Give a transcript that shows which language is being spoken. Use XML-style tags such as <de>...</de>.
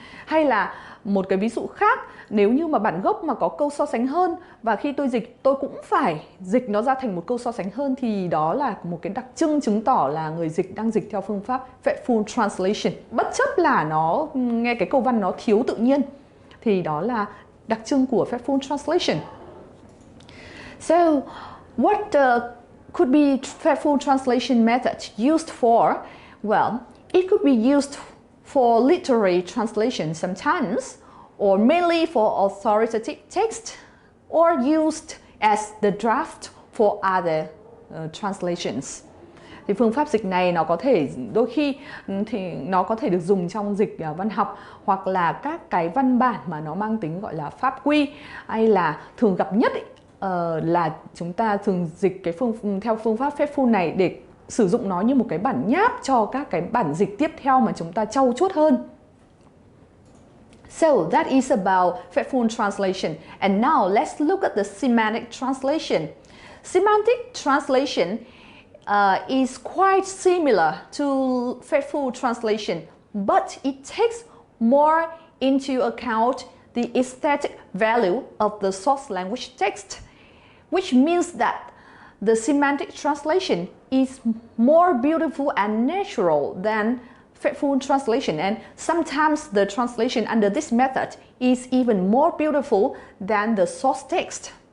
<vi>Hay là một cái ví dụ khác, nếu như mà bản gốc mà có câu so sánh hơn và khi tôi dịch tôi cũng phải dịch nó ra thành một câu so sánh hơn, thì đó là một cái đặc trưng chứng tỏ là người dịch đang dịch theo phương pháp faithful translation. Bất chấp là nó nghe cái câu văn nó thiếu tự nhiên thì đó là đặc trưng của faithful translation.</vi> <en>So, what could be faithful translation method used for? Well, it could be used for literary translation sometimes, or mainly for authoritative text, or used as the draft for other translations.</en> <vi>Thì phương pháp dịch này nó có thể đôi khi thì nó có thể được dùng trong dịch văn học, hoặc là các cái văn bản mà nó mang tính gọi là pháp quy, hay là thường gặp nhất là chúng ta thường dịch theo phương pháp faithful này để sử dụng nó như một cái bản nháp cho các cái bản dịch tiếp theo mà chúng ta trau chuốt hơn.</vi> <en>So that is about faithful translation. And now let's look at the semantic translation. Semantic translation is quite similar to faithful translation, but it takes more into account the aesthetic value of the source language text, which means that the semantic translation is more beautiful and natural than faithful translation, and sometimes the translation under this method is even more beautiful than the source text.</en>